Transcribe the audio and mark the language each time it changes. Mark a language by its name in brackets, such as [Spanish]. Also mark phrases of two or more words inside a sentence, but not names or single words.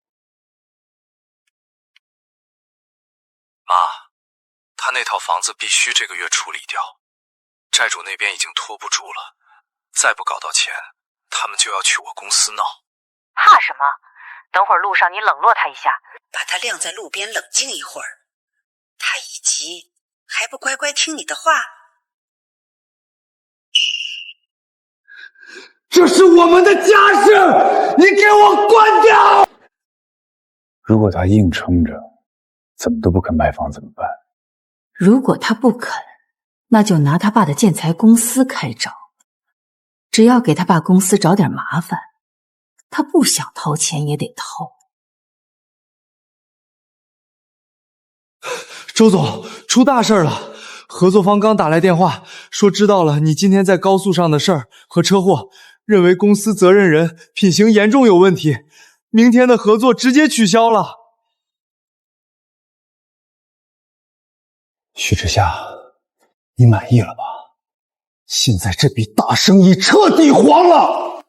[Chinese] 媽，他那套房子必須這個月處理掉，債主那邊已經拖不住了，再不搞到錢，他們就要去我公司鬧。怕什么？等會兒路上你冷落他一下，把他晾在路邊冷靜一會兒，他一急還不乖乖聽你的話。這是我們的家事，你給我關掉！如果他硬撐着，怎麼都不肯賣房怎麼辦？如果他不肯，那就拿他爸的建材公司開找，只要給他爸公司找點麻煩，他不想掏錢也得掏。周總，出大事了！合作方剛打來電話，說知道了你今天在高速上的事兒和車禍，認為公司責任人品行嚴重有問題，明天的合作直接取消了。徐之夏，你滿意了吧？現在這筆大生意徹底黃了。